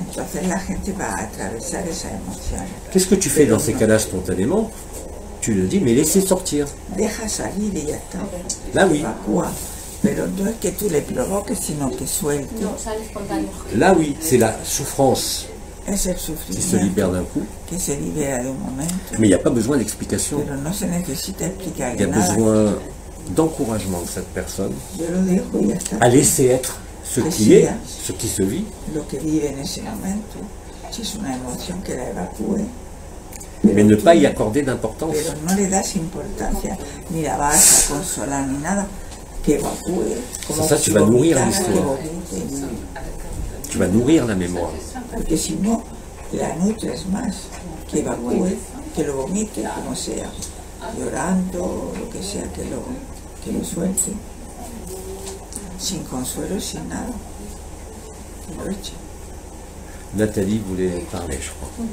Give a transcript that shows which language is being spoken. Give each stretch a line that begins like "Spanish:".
Spanish: Entonces la gente va a atravesar esa emoción.
French: Qu'est-ce que tu fais dans ces cas-là spontanément? Tu le dis, mais laissez sortir.
Spanish: Deja salir y ya está.
French: Là, oui.
Spanish: Evacúa. Pero no es que tú le provoques, sino que suelte. no, sale espontáneo.
French: Là, oui, c'est la souffrance
Spanish: Es el
French: qui se
Spanish: sufrimiento
French: libère d'un coup.
Spanish: que se libera de un momento.
French: Mais il n'y a pas besoin d'explication.
Spanish: Pero no se necesita
French: Il y
Spanish: explicarle
French: a
Spanish: nada.
French: besoin d'encouragement de cette personne
Spanish: Yo lo dejo y ya está.
French: à laisser être ce qui est, ce qui se vit.
Spanish: Lo que vive en ese momento. Si es una emoción, que la evacúe.
French: Mais ne pas y accorder d'importance.
Spanish: Pero no le das importancia, ni la vas a consolar ni nada, que evacúe. Como
French: Ça, tu
Spanish: si
French: vas nourrir
Spanish: vomitara,
French: l'histoire.
Spanish: que vomite.
French: Tu vas nourrir la mémoire.
Spanish: Porque si no, la nutres más, que evacúe, que lo vomite, como sea, llorando, lo que sea, que lo suelte, sin consuelo, sin nada, que lo eche.
French: Nathalie voulait parler, je crois.